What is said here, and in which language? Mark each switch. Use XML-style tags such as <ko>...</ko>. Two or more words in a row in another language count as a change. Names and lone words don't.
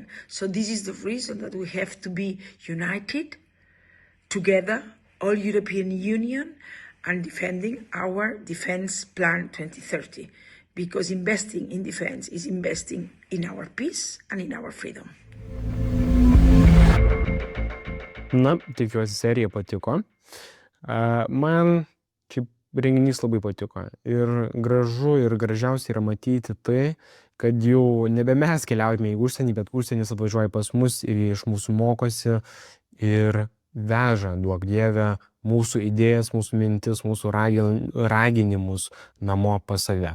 <en>So this is the reason that we have to be united, together, all European Union, and defending our Defense Plan 2030. Because investing in defense is investing in our peace and in our freedom.</en> <lt>Na, tikiuosi serija patiko. Man šiaip renginys labai patiko. Ir gražu ir gražiausia yra matyti tai, kad jau nebe mes keliaujame į užsienį, bet užsienis atvažiuoja pas mus ir iš mūsų mokosi ir veža, duok Dieve, mūsų idėjas, mūsų mintis, mūsų raginimus namo pas save.</lt>